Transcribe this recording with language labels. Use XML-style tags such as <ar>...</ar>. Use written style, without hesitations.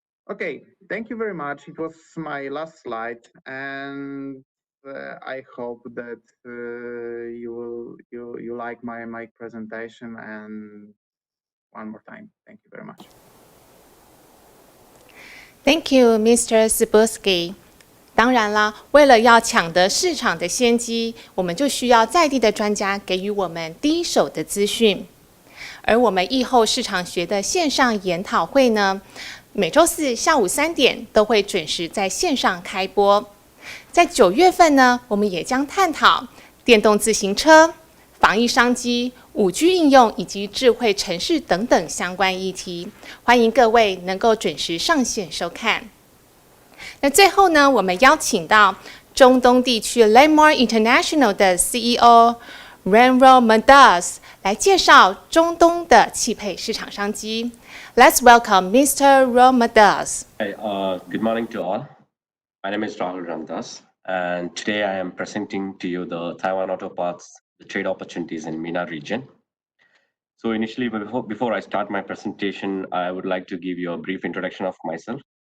<en>Okay, thank you very much. It was my last slide, and I hope that you like my presentation. And one more time, thank you very much. Thank you, Mr. Cybulski.</en> <zh>当然啦，为了要抢得市场的先机，我们就需要在地的专家给予我们第一手的资讯。而我们疫后市场学的线上研讨会呢，每周四下午3点都会准时在线上开播。在9月份呢，我们也将探讨电动自行车、防疫商机、5G 应用以及智慧城市等等相关议题。欢迎各位能够准时上线收看。那最后呢，我们邀请到中东地区 Landmark International 的 CEO Rahul Ramadas 来介绍中东的汽配市场商机。</zh> <en>Let's welcome Mr. Ramadas. Hey, good morning to all. My name is Rahul Ramadas, and today I am presenting to you the Taiwan Auto Parts, the trade opportunities in MENA region. So initially, before I start my presentation, I would like to give you a brief introduction of myself.</en>